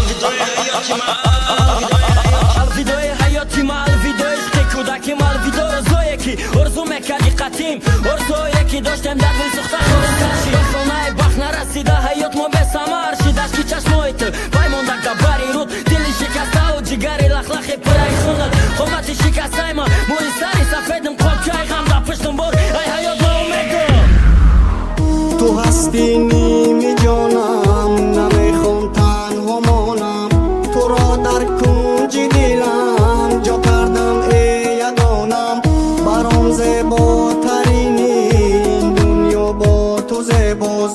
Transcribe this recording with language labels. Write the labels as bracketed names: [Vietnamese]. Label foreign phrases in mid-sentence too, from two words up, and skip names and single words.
[Tajik] алвидои ҳаёти ма алвидои ишқи кӯдаки ма алвидо рӯзое ки орзу мекарди қатим орзуое ки доштем дар дил сӯхта хорикаши ба хонаи бахт нарасида ҳаёт мо бесамар шидашки чашмои ту вай монда габари руд дили шикастау ҷигари лахлахи пурраи хунат қомати шикастаи ма мӯи сари сафедам қобчаи ғам да пуштум бор ай ҳаёт ма умедам. [Persian] تو هستی نیمی جانم، نمیخوام تنها مانم. تو را در کنج دلم جا کردم ای یگانم. برام زیباترینی دنیا با تو زیباست.